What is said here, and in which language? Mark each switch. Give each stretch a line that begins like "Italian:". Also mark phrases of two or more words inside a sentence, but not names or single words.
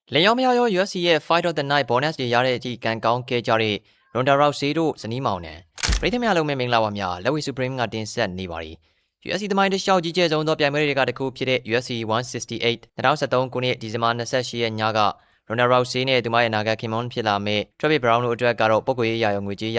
Burmese: လင်ယောင်မယာရော UFC ရဲ့ Fight of the Night bonus တွေရတဲ့အထိကန်ကောင်းခဲ့ကြတဲ့ Ronda Rousey တို့ဇနီးမောင်နှံပရိသတ်များလုံးပဲမင်္ဂလာပါများလက်ဝဲ Supreme ကတင်ဆက်နေပါပြီ UFC သမိုင်းတစ်လျှောက်ကြီးကျယ်ဆုံးသောပြိုင်ပွဲတွေကတစ်ခုဖြစ်တဲ့ UFC 168 2013ခုနှစ်ဒီဇင်ဘာ28ရက်ညက Ronda Rousey နဲ့သူမရဲ့နာဂခင်မွန်းဖြစ်လာမဲ့ Travis Brown တို့အတွက်ကတော့ပုဂ္ဂိုလ်ရေးရာရောငွေကြေးရ